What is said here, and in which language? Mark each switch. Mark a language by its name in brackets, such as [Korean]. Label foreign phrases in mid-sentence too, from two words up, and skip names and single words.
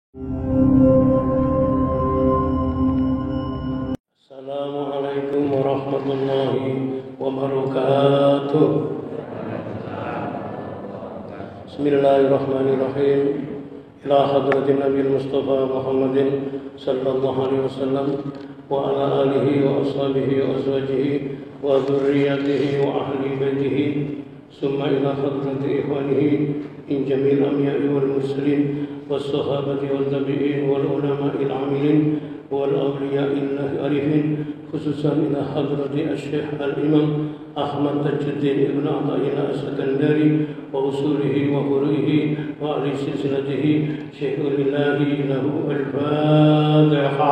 [Arabic] السلام عليكم ورحمة الله وبركاته. Bismillahirrahmanirrahim. إلى حضرة النبي المصطفى محمد صلى الله عليه وسلم وعلى آله وأصحابه و وأزواجه وذرياته وأهل بيته ثم إلى حضرة إخوانه من جميع الأنبياء والمرسلين والصحابة والتابعين والعلماء العاملين والأولياء العارفين خصوصا إلى حضرة الشيخ الإمام أحمد تاج الدين ابن عطاء الله السكندري وأصوله وفروعه وأهل سلسلته شيء لله له الفاتحة.